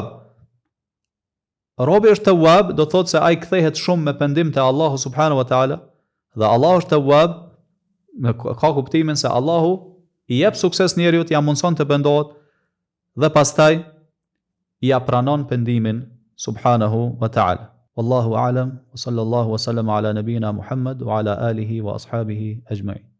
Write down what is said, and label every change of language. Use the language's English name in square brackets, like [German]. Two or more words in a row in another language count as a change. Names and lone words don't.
[Albanian] Robi është Tawwab do thotë se ai kthehet shumë me pendim te Allahu [Arabic] سبحانه وتعالى [Albanian] dhe Allahu është Tawwab me ka kuptimin se Allahu i jep sukses njeriut, ja mundson të pendohet dhe pastaj ja pranon pendimin [Arabic] سبحانه وتعالى. والله أعلم وصلى الله وسلم على نبينا محمد وعلى آله وأصحابه أجمعين.